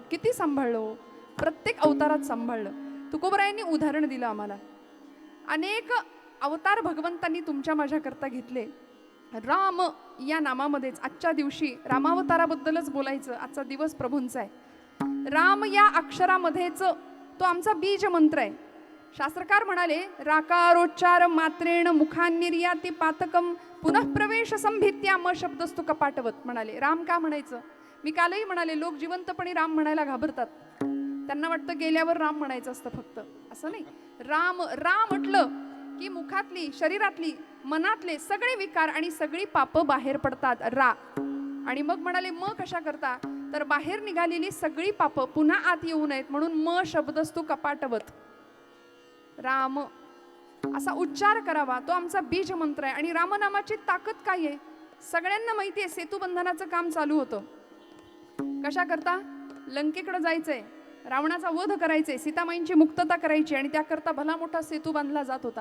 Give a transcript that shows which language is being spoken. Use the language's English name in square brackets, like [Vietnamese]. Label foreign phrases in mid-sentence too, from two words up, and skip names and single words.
[Marathi] किती सांभाळलं हो, प्रत्येक अवतारात सांभाळलं. तुकोबरायांनी उदाहरण दिलं आम्हाला. अनेक अवतार भगवंतांनी तुमच्या माझ्याकरता घेतले, राम या नामामध्येच आजच्या दिवशी रामावताराबद्दलच बोलायचं. आजचा दिवस प्रभूंचा आहे. राम या अक्षरामध्येच तो आमचा बीज मंत्र आहे. शास्त्रकार म्हणाले [Sanskrit] राकारोच्चार मात्रेण मुखान्निर्याती पातकम पुनः प्रवेश संभित्या म शब्दस्तु कपाटवत [Marathi] म्हणाले. राम का म्हणायचं? मी कालही म्हणाले लोक जिवंतपणी राम म्हणायला घाबरतात. त्यांना वाटतं गेल्यावर राम म्हणायचं असतं फक्त. असं नाही. राम राम म्हटलं की मुखातली, शरीरातली, मनातले सगळे विकार आणि सगळी पापं बाहेर पडतात. रा. आणि मग म्हणाले म कशा करता? तर बाहेर निघालेली सगळी पापं पुन्हा आत येऊ नयेत म्हणून [Sanskrit] म शब्दस्तु कपाटवत. [Marathi] राम असा उच्चार करावा. तो आमचा बीज मंत्र आहे. आणि रामनामाची ताकद काय आहे? सगळ्यांना माहिती आहे. सेतुबंधनाचं काम चालू होतं. कशा करता? लंकेकडे जायचंय, रावणाचा वध करायचे, सीतामाईंची मुक्तता करायची आणि त्याकरता भला मोठा सेतू बांधला जात होता.